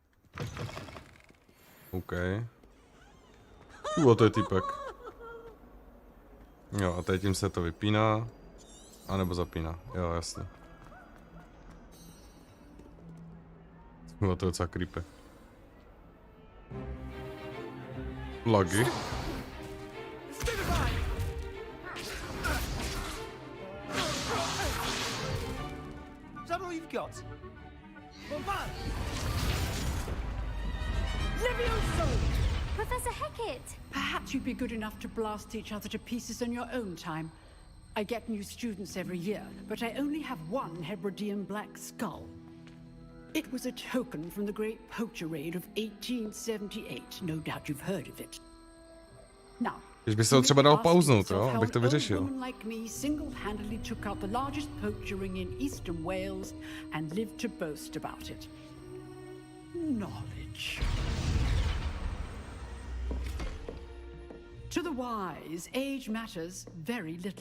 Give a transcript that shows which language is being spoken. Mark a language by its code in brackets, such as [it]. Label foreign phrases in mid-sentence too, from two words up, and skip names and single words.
[cs] OK. To je typek. Jo, a teď tím se to vypíná. A nebo zapíná, jo, jasně. To je docela creepy. Lagy. [en] Is that all you've got? Bombard! Professor Hecat! Perhaps you'd be good enough to blast each other to pieces in your own time. I get new students every year, but I only have one Hebridean black skull. It was a token from the Great Poacher Raid of 1878. No doubt you've heard of it. Now, [cs] Když by se to třeba dal pauznout, jo, abych to vyřešil. [en] Like me single-handedly took out the largest poacher ring in eastern Wales and lived to boast about it. Knowledge. To the wise, age matters very little.